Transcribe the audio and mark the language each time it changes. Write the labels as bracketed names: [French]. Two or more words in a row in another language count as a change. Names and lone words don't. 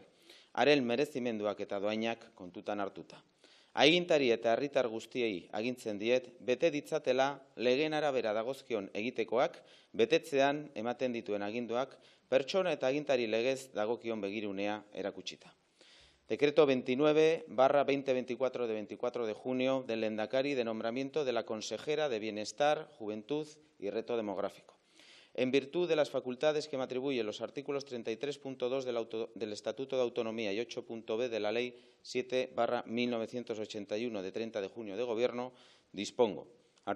[Basque] Haren merezimenduak eta doainak kontutan hartuta. Agintari eta herritar guztiei agintzen diet, bete ditzatela legeen arabera dagozkion egitekoak, betetzean ematen dituen aginduak, pertsona eta agintari legez dagokion begirunea erakutsita. [Spanish] Decreto 29/2024 de 24 de junio del Lehendakari de nombramiento de la consejera de Bienestar, Juventud y Reto Demográfico. En virtud de las facultades que me atribuyen los artículos 33.2 del Estatuto de Autonomía y 8.b de la Ley 7/1981 de 30 de junio de Gobierno, dispongo.